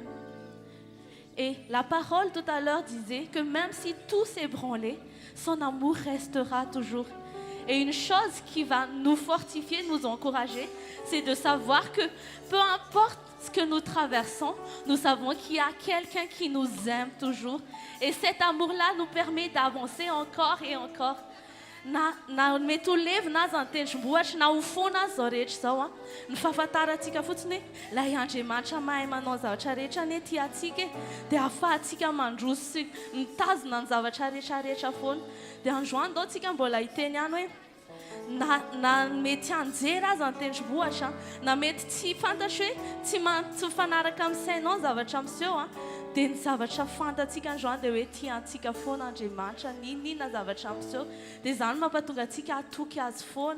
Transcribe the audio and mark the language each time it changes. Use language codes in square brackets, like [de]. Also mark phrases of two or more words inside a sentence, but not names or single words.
[fr] Et la parole tout à l'heure disait que même si tout s'est branlé, son amour restera toujours. Et une chose qui va nous fortifier, nous encourager, c'est de savoir que peu importe ce que nous traversons, nous savons qu'il y a quelqu'un qui nous aime toujours. Et cet amour-là nous permet d'avancer encore et encore. [mg] Na mety ho levina aza ny tendrombohitra na ho fona azy zao rehetra zao a, ny fahafantarantsika fotsiny hoe ilay Andriamanitra mahay manao zavatra rehetra anie tia antsika dia ahafahantsika mandroso sy mitazona ny zavatra rehetrarehetra foana. Dia androany dao tsika mbola hiteny ihany hoe na mety anjera aza ny tendrombohitra, na mety tsy fantatry hoe tsy mifanaraka amin'ny sainao ny zavatra miseho a, dia ny zavatra fantatsika androany dia hoe tia antsika foana Andriamanitra, ninona zavatra miseho, dia izany mampatonga antsika atoky azy foana.